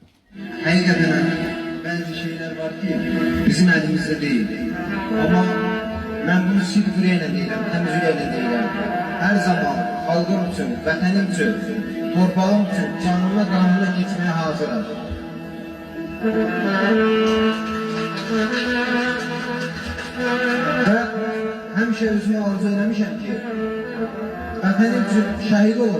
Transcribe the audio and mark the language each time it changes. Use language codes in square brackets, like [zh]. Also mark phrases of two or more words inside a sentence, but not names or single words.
[tr] Hakikaten bazı şeyler var ki bizim elimizde değil. Ama ben bunu [az] sidq ürəklə deyirəm, təmiz ürəklə deyirəm. Hər zaman xalqım üçün, vətənim üçün, torpağım üçün canımla qanımla keçməyə hazıram. Və həmişə özümü arzu eləmişəm ki, vətənim üçün şəhid olun.